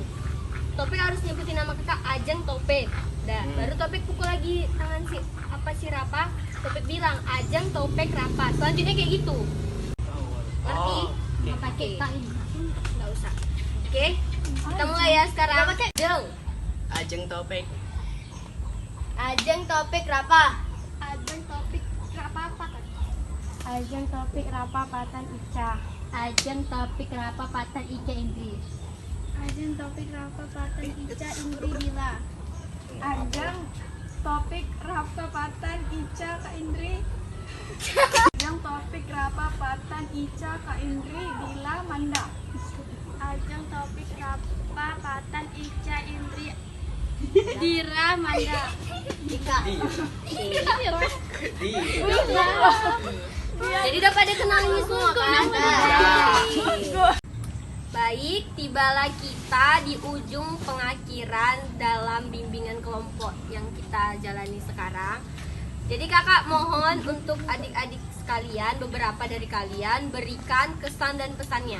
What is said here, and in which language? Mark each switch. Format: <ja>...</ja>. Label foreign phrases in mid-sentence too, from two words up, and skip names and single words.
<id>Topik harus nyebutin nama kakak Ajeng Topik. Baru Topik pukul lagi tangan si Rafa. Topik bilang Ajeng Topik Rafa. Selanjutnya kayak gitu. Ngerti? Oke. Nggak usah. Oke. Kita mulai ya sekarang. Ajeng. Ajeng Topik. Ajeng Topik Rafa. Ajeng Topik Rafa Patan. Ajeng Topik Rapa Patan Ica. Ajeng Topik Rafa Patan Ica Indri. Ajeng Topik Rapa Patan Ica Indri Dila. Ajeng Topik Rafa Patan Ica Kak Indri. Ajeng Topik Rafa Patan Ica Kak Indri Dila Manda. Ajeng Topik Rapa Patan Ica Indri Dira Manda. Di. Jadi udah pada kenal ini semua kan? Baik, tibalah kita di ujung pengakhiran dalam bimbingan kelompok yang kita jalani sekarang. Jadi kakak mohon untuk adik-adik sekalian, beberapa dari kalian berikan kesan dan pesannya.</id>